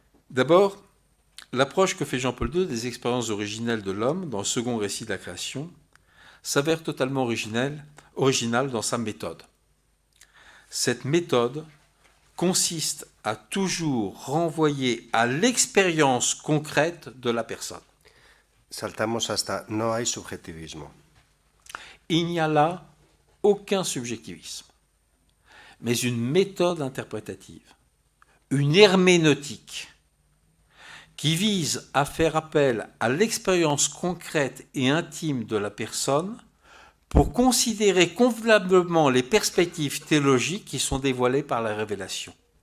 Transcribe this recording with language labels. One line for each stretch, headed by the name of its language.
French: D'abord, l'approche que fait Jean-Paul II des expériences originelles de l'homme dans le second récit de la création s'avère totalement originale dans sa méthode. Cette méthode consiste à toujours renvoyer à l'expérience concrète de la personne.
Spanish: Saltamos hasta no hay subjetivismo.
French: Il n'y a là aucun subjectivisme, mais une méthode interprétative, une herméneutique, qui vise à faire appel à l'expérience concrète et intime de la personne pour considérer convenablement les perspectives théologiques qui sont dévoilées par la révélation.